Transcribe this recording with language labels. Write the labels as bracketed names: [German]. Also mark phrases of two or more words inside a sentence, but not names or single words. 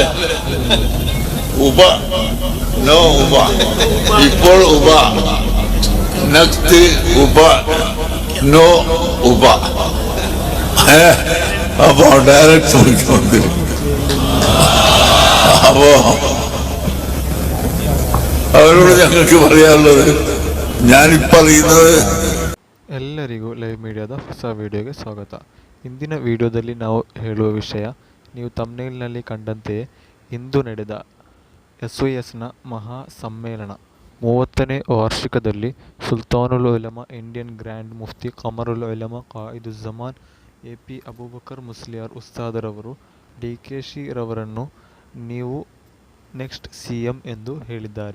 [Malayalam] ഉപ നോ ഉപ ഇപ്പോൾ ഉപ നെക്സ്റ്റ് ഉപ നോ ഉപ അപ്പോ ഡയറക്റ്റ് മുഖ്യമന്ത്രി. അപ്പോ അവരോട് ഞങ്ങൾക്ക് പറയാനുള്ളത് ഞാനിപ്പറയുന്നത്. [Kannada] ಎಲ್ಲರಿಗೂ ಲೈವ್ ಮೀಡಿಯಾದ ಹೊಸ ವಿಡಿಯೋಗೆ ಸ್ವಾಗತ. ಇಂದಿನ ವಿಡಿಯೋದಲ್ಲಿ ನಾವು ಹೇಳುವ ವಿಷಯ ನೀವು ಥಂಬ್ನೇಲ್ನಲ್ಲಿ ಕಂಡಂತೆಯೇ ಇಂದು ನಡೆದ SOSನ ಮಹಾ ಸಮ್ಮೇಳನ 30ನೇ ವಾರ್ಷಿಕದಲ್ಲಿ ಸುಲ್ತಾನುಲ್ ಉಲಮಾ [English] Indian Grand [Kannada] ಮುಫ್ತಿ ಕಮರುಲ್ ಉಲಮಾ ಕಾಯಿದುಜ್ಜಮಾನ್ AP ಅಬೂಬಕರ್ ಮುಸ್ಲಿಯಾರ್ ಉಸ್ತಾದರವರು DKC ರವರನ್ನು ನೀವು [English] next CM [Kannada] ಎಂದು ಹೇಳಿದ್ದಾರೆ.